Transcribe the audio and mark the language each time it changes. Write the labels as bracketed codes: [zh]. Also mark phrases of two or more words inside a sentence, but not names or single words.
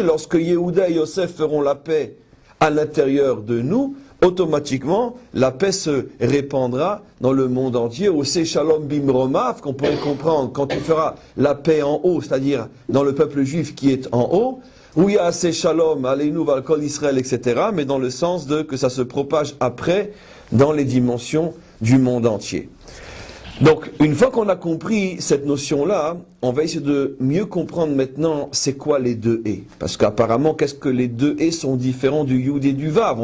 [fr] Lorsque Yehuda et Yosef feront la paix à l'intérieur de nous, automatiquement la paix se répandra dans le monde entier. Au [he] שלום במרומיו, [fr] qu'on pourrait comprendre quand tu feras la paix en haut, c'est-à-dire dans le peuple juif qui est en haut, où il y a assez [he] שלום עלינו ועל כל ישראל, [fr] etc., mais dans le sens de que ça se propage après dans les dimensions du monde entier. Donc, une fois qu'on a compris cette notion-là, on va essayer de mieux comprendre maintenant c'est quoi les deux et. Parce qu'apparemment, qu'est-ce que les deux et sont différents du Yud et du Vav?